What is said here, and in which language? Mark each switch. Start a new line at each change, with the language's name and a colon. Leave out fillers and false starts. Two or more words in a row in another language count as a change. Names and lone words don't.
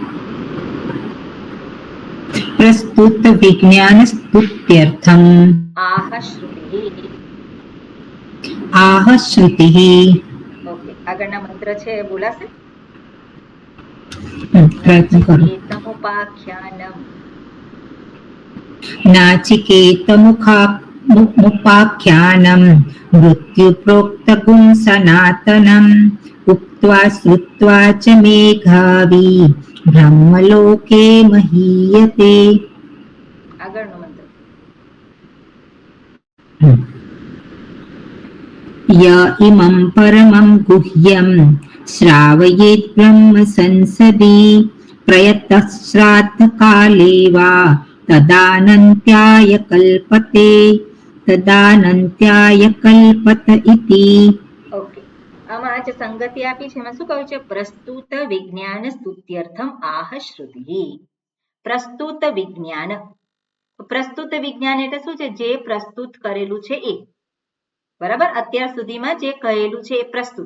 Sanskrit: પ્રસ્તુત વિજ્ઞાન સ્તુત્યર્થમ આહ શ્રુતિ. આહ શ્રુતિ.
Gujarati: ઓકે, આગળના મંત્ર છે બોલાશે? પ્રયત્ન કરો.
Sanskrit: તમુપાખ્યાનમ. नाचिकेतमुपाख्यानं मृत्युप्रोक्तगुं सनातनम् उक्त्वा श्रुत्वा च मेघावी ब्रह्मलोके महीयते.
Gujarati: આગળનો મંત્ર.
Sanskrit: य इमं परमं गुह्यं श्रावयेत् ब्रह्म संसदि प्रयतः श्राद्धकाले वा तदानन्त्याय कल्पते तदानन्त्याय कल्पत इति.
Gujarati: ઓકે, આમાં જે સંગતિ આપી છે એમાં શું કહ્યું છે?
Sanskrit: પ્રસ્તુત વિજ્ઞાન સ્તુત્યર્થમ આહ શ્રુતિ.
Gujarati: પ્રસ્તુત વિજ્ઞાન. પ્રસ્તુત વિજ્ઞાન એટલે શું છે? જે પ્રસ્તુત કરેલું છે એ. બરાબર? અત્યાર સુધીમાં જે કહેલું છે એ પ્રસ્તુત.